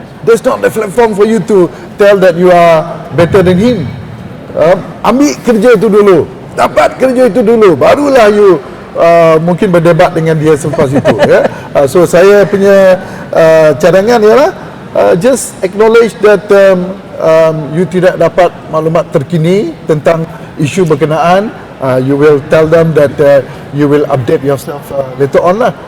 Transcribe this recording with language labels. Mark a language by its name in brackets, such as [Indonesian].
[English] That's not the platform for you to tell that you are better than him. [Malay] Ambil kerja itu dulu, dapat kerja itu dulu, barulah you mungkin berdebat dengan dia selepas itu. Ya. So saya punya cadangan ialah [English] just acknowledge that you [Malay] tidak dapat maklumat terkini tentang isu berkenaan. [English] You will tell them that you will update yourself later on lah.